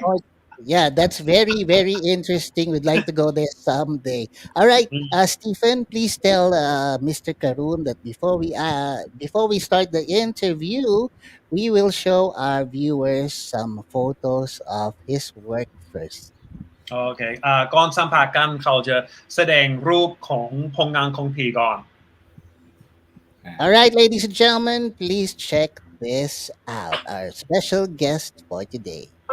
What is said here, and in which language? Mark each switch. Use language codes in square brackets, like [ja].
[en] North- Yeah, that's very, very interesting. We'd like to go there someday. All right, Stephen, please tell Mr. Karun that before we start the interview, we will show our viewers some photos of his work first. [th] โอเคก่อนสัมภาษณ์กันเขาจะแสดงรูปของผลงานของผีก่อน [en] All right, ladies and gentlemen, please check this out. Our special guest for today.